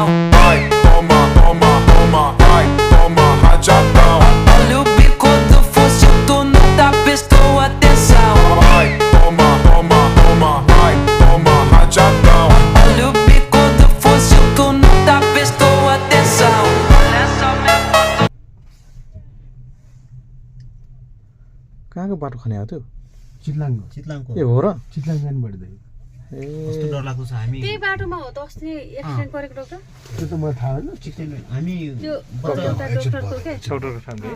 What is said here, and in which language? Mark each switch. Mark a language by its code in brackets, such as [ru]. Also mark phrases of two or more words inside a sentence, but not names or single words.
[pt] Vai, toma, toma, toma, vai, toma rajadão. Olha o bico do fuzil, tu nunca prestou atenção. Vai, toma, toma, toma, vai, toma rajadão. Olha o bico do fuzil, tu nunca prestou atenção. Olha só minha foto. [ne] कहाँको बाटो खन्या हो त्यो चितलाङको ए हो र चितलाङ जानुपर्छ दाइ कस्तो डर लाग्दो छ हामी त्यही बाटोमा हो त अस्ति एक्सिडेन्ट गरेको डाक्टर त्यो त मलाई थाहा होइन हामी त्यो एउटा डाक्टरको के छौटोको फ्यामिली